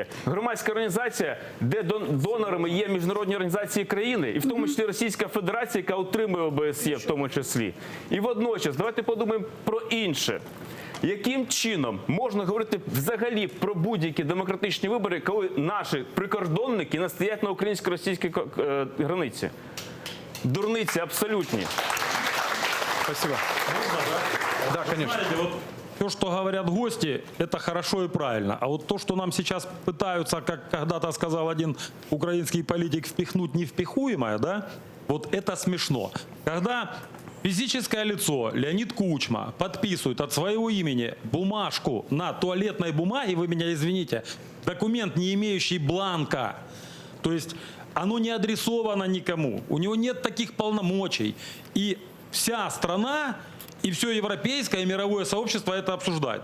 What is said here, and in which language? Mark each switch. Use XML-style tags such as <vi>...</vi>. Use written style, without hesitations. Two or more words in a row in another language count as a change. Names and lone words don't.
<uk>Громадська організація, де донорами є міжнародні організації країни, і в тому числі Російська Федерація, яка утримує ОБСЄ в тому числі. І водночас, давайте подумаємо про інше. Яким чином можна говорити взагалі про будь-які демократичні вибори, коли наші прикордонники не стоять на українсько-російській границі? Дурниці абсолютні.</uk> <ru>Спасибо. Да, конечно. Знаете, вот то, что говорят гости, это хорошо и правильно. А вот то, что нам сейчас пытаются, как когда-то сказал один украинский политик, впихнуть невпихуемое, да, вот это смешно. Когда физическое лицо Леонид Кучма подписывает от своего имени бумажку на туалетной бумаге, вы меня извините, документ, не имеющий бланка, то есть оно не адресовано никому, у него нет таких полномочий, и вся страна и все европейское и мировое сообщество это обсуждает.</ru>